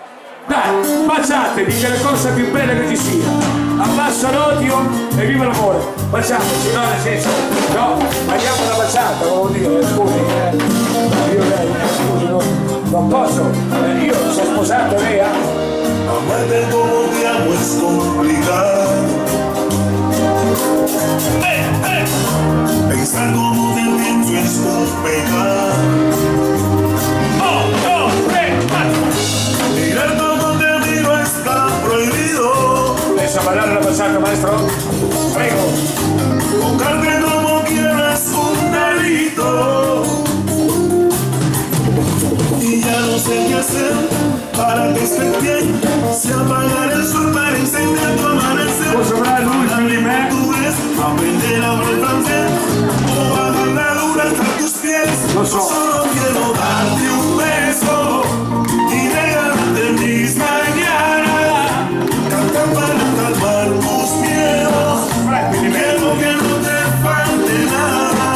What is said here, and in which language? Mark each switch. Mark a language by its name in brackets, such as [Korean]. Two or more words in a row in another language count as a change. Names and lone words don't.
[Italian] Dai, baciatevi, che è la cosa più bella che ci sia. Abbassa l'odio e viva l'amore. Baciateci, no nel senso, no, andiamo alla baciata, volevo dire, scusi, io lei, scusi, non posso, io sono sposato, lei ha? [Spanish] Amarte como te amo es complicado. Pensar como te pienso es un pecado. Mirar como te miro está prohibido. [Italian] Adesso a ballare la baciata, maestro? Prego. [Spanish] Tocarte como quiero es un delito. Y ya no sé qué hacer para que estés bien. Si apagar el sol para encender tu amanecer. [Italian] Posso parlare l'ultimo di me? [Spanish] Tú ves, aprender a hablar francés. O bajar la luna hasta tus pies. [Italian] Lo so. [Spanish] Solo quiero darte un beso y regalarte mis mañanas. Cantar para calmar tus miedos. Quiero que no te falte nada.